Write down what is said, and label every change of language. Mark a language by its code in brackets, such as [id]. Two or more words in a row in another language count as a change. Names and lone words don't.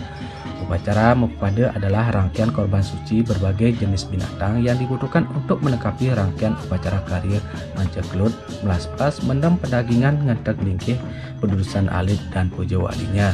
[id] Upacara Mamupade adalah rangkaian korban suci berbagai jenis binatang yang dibutuhkan untuk melengkapi rangkaian upacara karya Manceklut, Melaspas, Mendam Pendagingan, Ngentek Lingkih, Pedudusan Alit, dan Pujawalinya.